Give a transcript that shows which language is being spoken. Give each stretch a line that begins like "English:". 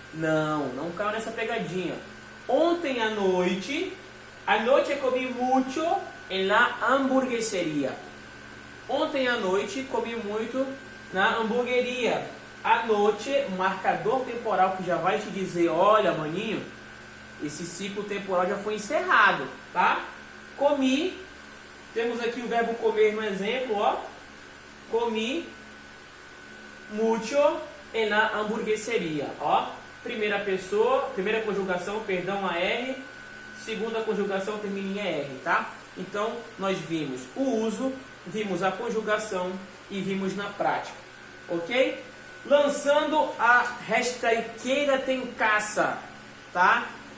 Portuguese: Não caiu nessa pegadinha. Ontem à noite comi
Spanish: mucho en la hamburgueseria.
Portuguese: Ontem à noite comi muito na hamburgueria. À noite, marcador temporal que já vai te dizer, olha, maninho, esse ciclo temporal já foi encerrado, tá? Comi, temos aqui o verbo comer no exemplo, ó.
Spanish: Comi mucho en la hamburgueseria, ó.
Portuguese: Primeira conjugação, perdão, AR. Segunda conjugação termina em ER, tá? Então, nós vimos o uso, vimos a conjugação e vimos na prática, ok? Lançando a hashtag Queira Tem Caça, tá?